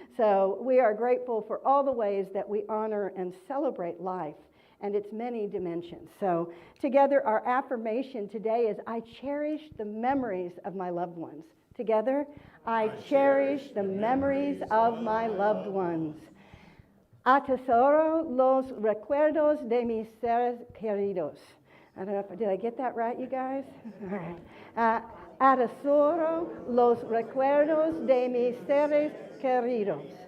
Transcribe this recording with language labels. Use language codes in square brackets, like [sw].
[en] So we are grateful for all the ways that we honor and celebrate life and its many dimensions. So together, our affirmation today is, I cherish the memories of my loved ones. Together, I cherish the memories of my loved ones. [es] Atesoro los recuerdos de mis seres queridos. [en] I don't know if, did I get that right, you guys? All right. [es] Atesoro los recuerdos de mis seres queridos.